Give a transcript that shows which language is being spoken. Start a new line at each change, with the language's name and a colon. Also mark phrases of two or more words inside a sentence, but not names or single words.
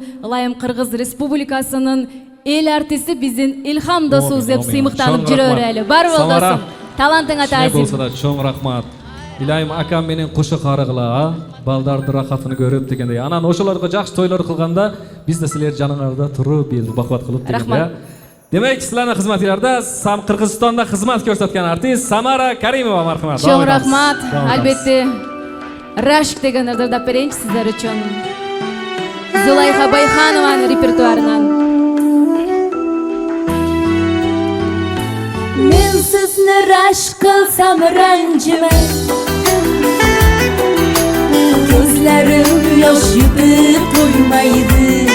Kyrgyz: Ылайым Кыргыз Республикасынын эл артисти биздин Илхам досубуз деп сыймыктанып жүрөлү. Бар бол досум. Талантыңа таасир. Болса да чоң рахмат. Илайым акам менен кушу карыгыла, балдарды рахатын көрүп дегендей. Анан ошолорго жакшы тойлор кылганда биз да силер жаныңарда туруп, бир бакыт кылып дегенде.
Uzbek: Demek sizlarning xizmatinglarda Qirg'izistonda xizmat ko'rsatgan artist Samara Karimova marhamat. Cho'ng rahmat. Albatta Rashk deganlarni dab beraylik sizlar uchun. Zulayxa Bayxanovaning repertuaridan. Men sizni rashk qilsam ranjiman, ko'zlarim yosh yutib to'ymaydi.